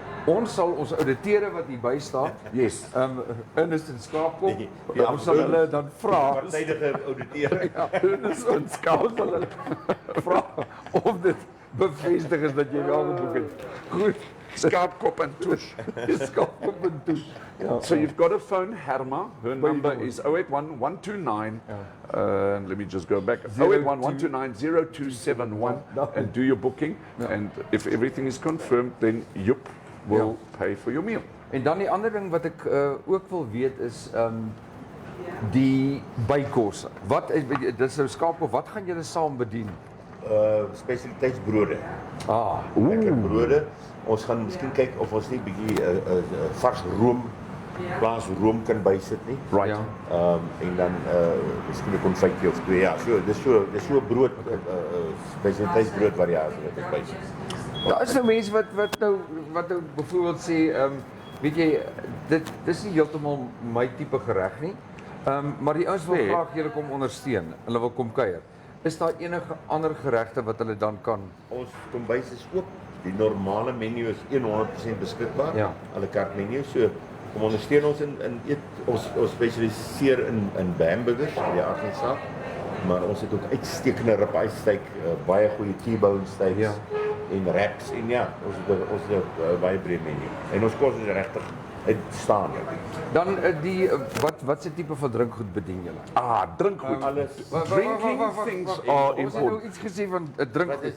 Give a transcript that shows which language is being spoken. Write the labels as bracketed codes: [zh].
[af] Ons sal ons ouditeure wat hier by staan. [en] Yes. [af] Ernest en Skaapkop. Die Ons sal hulle dan vra. Partydige ouditeur. Ernest en Skaapkop. Sal hulle vra of dit bevestig is dat jy wel geboek het. Goed. [en] Skaapkop and tush. [af] Skaapkop en tush. Ja. [en] So you've got to phone Herma. Her number is 081 129. Let me just go back. 081 129 0271 and do your booking. And if everything is confirmed, then Joep will pay for your meal. [af] En dan die ander ding wat ek ook wil weet is die bykosse. Wat dis nou Skaapkop, wat gaan julle saam bedien? Spesialiteitsbrode. Lekker brode. Ons gaan miskien kyk of ons nie bietjie vars room, plaas room kan bysit nie. [en] Right. [af] Ja. En dan miskien 'n konfytjie of twee. Ja, so dis so brood, spesialiteitsbrood variasie wat ek bysit. Daar is nou mense wat nou byvoorbeeld sê, weet jy, dis nie heeltemal my tipe gereg nie. Maar die ouens wil Nee. graag julle kom ondersteun. Hulle wil kom kuier. Is daar enige ander geregte wat hulle dan kan? Ons kombuis is oop. Die normale menu is 100% beskikbaar. Ja. À la carte menu. So kom ondersteun ons in eet. Ons spesialiseer in hamburgers, die aard van die saak. Maar ons het ook uitstekende ribeye steak, baie goeie T-bone steaks Ja. en wraps en ja, ons het 'n baie breë menu. En ons kos is regtig uitstaande. Dan wat se tipe van drinkgoed bedien julle? Drinkgoed. Alles. [en] Drinking things are [af] Ons het nou [en] important. [af] iets gesê van 'n drinkgoed.